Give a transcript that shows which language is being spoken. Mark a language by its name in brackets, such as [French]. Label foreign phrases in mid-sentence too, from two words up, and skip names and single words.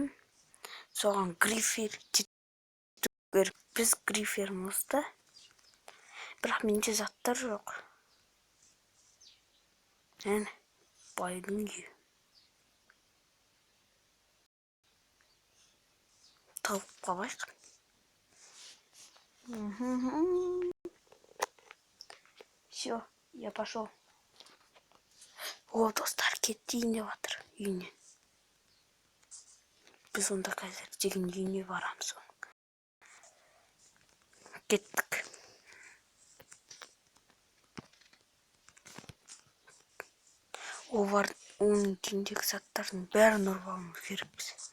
[Kazakh] Соған грифер біз грифермызды. Бірақ менде заттар жоқ. Байдың үйі. Тауып қалайық. [Russian] Все, я пошел. О, [Kazakh] достар, кетейін деп жатыр үйіне. Біз онда қазір деген үйіне барамыз. Кеттік. Оның үйіндегі заттардың бәрін ұрып алуымыз керекпіз.